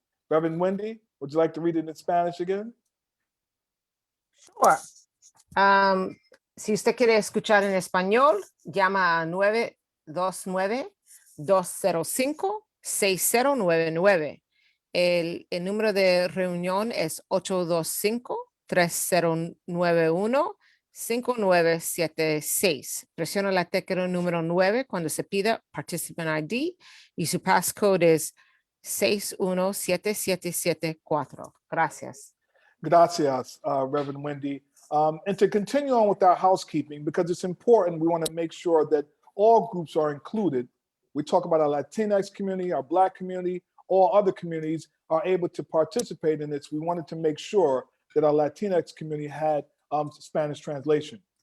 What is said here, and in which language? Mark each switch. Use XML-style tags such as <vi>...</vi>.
<en>Reverend Wendy, would you like to read it in Spanish again? Sure.</en> <es>Si usted quiere escuchar en español, llama a 929-205-6099. El número de reunión es 825-3091-5976. Presiona la tecla número 9 cuando se pida Participant ID y su passcode es 617774. Gracias. Gracias, Reverend Wendy.</es> <en>And to continue on with our housekeeping, because it's important, we want to make sure that all groups are included. We talk about our Latinx community, our Black community, all other communities are able to participate in this. We wanted to make sure that our Latinx community had Spanish translation.</en>